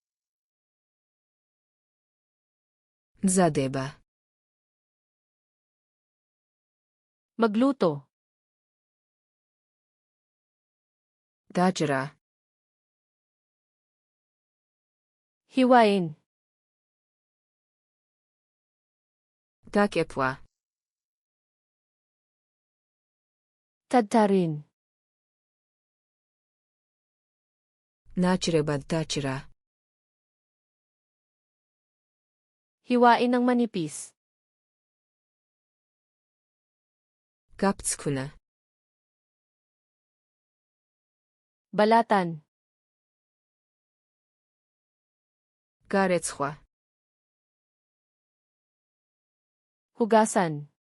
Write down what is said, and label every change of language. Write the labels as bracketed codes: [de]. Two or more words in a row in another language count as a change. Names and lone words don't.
[ka] მზადება, [tl] magluto, [ka] დაჭრა, [tl] hiwain, [ka] დაკეფვა, [tl] tadtarin, [ka] ნაჭრებად დაჭრა, [tl] hiwain ng manipis, [ka] გაფცქნა, [tl] balatan, [ka] გარეცხვა, [tl] hugasan,